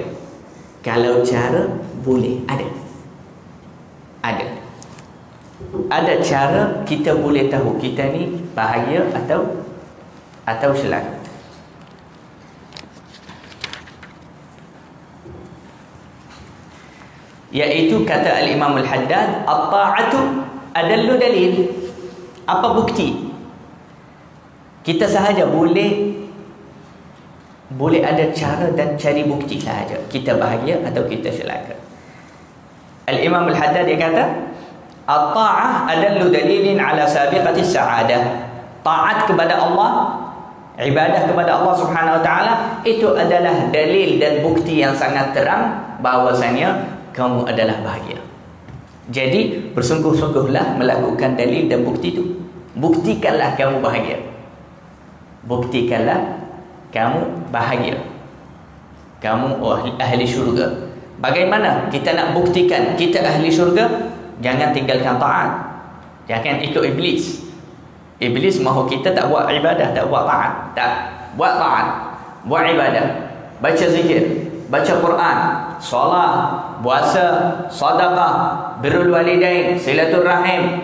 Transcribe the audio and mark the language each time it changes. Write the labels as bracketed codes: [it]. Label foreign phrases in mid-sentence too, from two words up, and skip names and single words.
[ms] Kalau cara boleh, ada cara kita boleh tahu kita ni bahagia atau celaka. Iaitu kata Al-Imam Al-Haddad, [ar] الطاعة أدل دليل. [ms] Apa bukti? Kita sahaja boleh ada cara dan cari bukti sahaja kita bahagia atau kita celaka. Al-Imam Al-Haddad dia kata, [ar] الطاعة أدل دليل على سابقة السعادة. [ms] Taat kepada Allah, ibadah kepada Allah [ar] سبحانه وتعالى, [ms] itu adalah dalil dan bukti yang sangat terang bahwasanya kamu adalah bahagia. Jadi bersungguh-sungguhlah melakukan dalil dan bukti itu. Buktikanlah kamu bahagia. Buktikanlah kamu bahagia. Kamu ahli syurga. Bagaimana kita nak buktikan kita ahli syurga? Jangan tinggalkan taat. Jangan ikut iblis. Iblis mahu kita tak buat ibadah, tak buat taat. Tak buat taat, buat ibadah, baca zikir, baca Quran, solat, puasa, sedekah, [ar] بر الوالدين, [ms] silaturrahim.